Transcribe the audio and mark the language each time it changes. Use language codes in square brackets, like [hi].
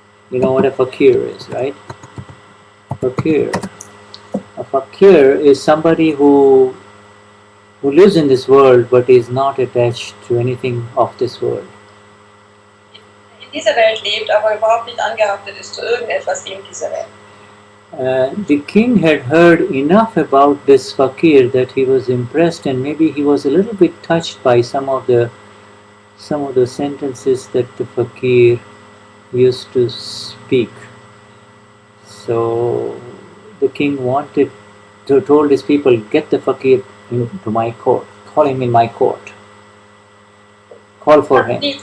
[en] You know what a fakir is, right? Fakir. A fakir is somebody who lives in this world but is not attached to anything of this world. [de] In dieser Welt lebt, aber überhaupt nicht angehaftet ist zu irgendetwas in dieser Welt. [en] The king had heard enough about this fakir that he was impressed, and maybe he was a little bit touched by some of the sentences that the fakir used to speak. So the king told his people, get the fakir into my court, call him in my court, call for him.